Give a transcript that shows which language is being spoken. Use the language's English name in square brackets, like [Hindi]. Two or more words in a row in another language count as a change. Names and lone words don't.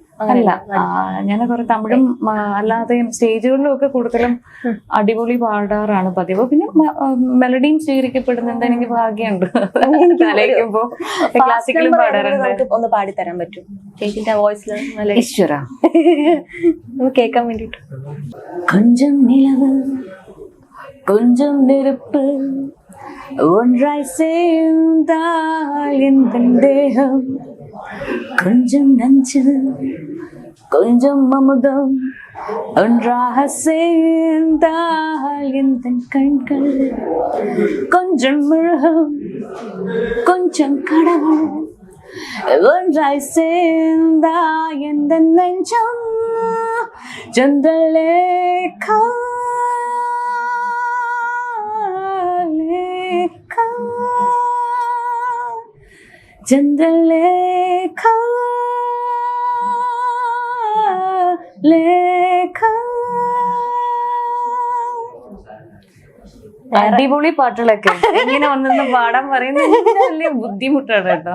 [Malayalam] അല്ല, ഞാൻ കുറെ തമിഴും അല്ലാതെയും സ്റ്റേജുകളിലും ഒക്കെ കൂടുതലും അടിപൊളി പാടാറാണ് പതിവ്. പിന്നെ മെലഡിയും സ്വീകരിക്കപ്പെടുന്നുണ്ട്, എനിക്ക് ഭാഗ്യമുണ്ട്. ക്ലാസിക്കലും പാടാറുണ്ട്. ഒന്ന് പാടിത്തരാൻ പറ്റും ചേച്ചിന്റെ വോയിസിൽ? ഈശ്വര, കേൾക്കാൻ വേണ്ടിട്ട്. [Tamil] கொஞ்சம் நிலவு கொஞ்சம் நெருப்பு ஒன்றாய் சேர்ந்தால் எந்த தேகம், கொஞ்சம் நஞ்சு கொஞ்சம் அமுதம் ஒன்றாக சேர்ந்தால் எந்த கண்கள், கொஞ்சம் மிருகம் கொஞ்சம் கடவுள் ஒன்றாய் சேர்ந்தா எந்த நெஞ்சம், சந்திரலேகா ചന്ദ്രലേഖ ലേഖ. [Malayalam] അടിപൊളി പാട്ടുകളൊക്കെ ഇങ്ങനെ വന്നിരുന്ന് പാടാൻ പറയുന്നത് വലിയ ബുദ്ധിമുട്ടാണ് കേട്ടോ.